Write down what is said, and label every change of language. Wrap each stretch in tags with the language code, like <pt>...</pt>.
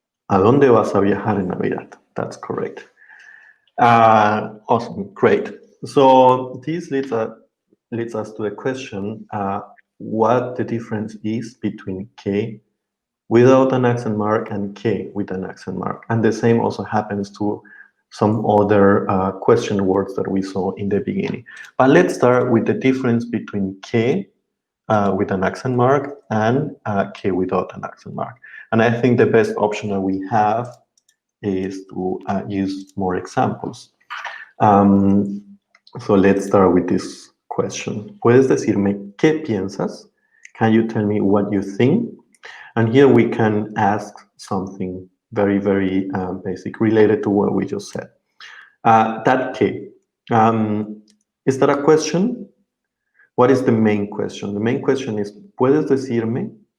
<es>¿A dónde vas a viajar en Navidad?</es> <en>That's correct. Awesome, great. So this leads us to the question, what the difference is between que without an accent mark and que with an accent mark. And the same also happens to some other question words that we saw in the beginning. But let's start with the difference between que with an accent mark and que without an accent mark. And I think the best option that we have is to use more examples. So let's start with this question.</en> <es>¿Puedes decirme qué piensas?</es> <en>Can you tell me what you think? And here we can ask something very, very basic related to what we just said. That que, is that a question? What is the main question? The main question is,</en> <es>¿puedes decirme?</es>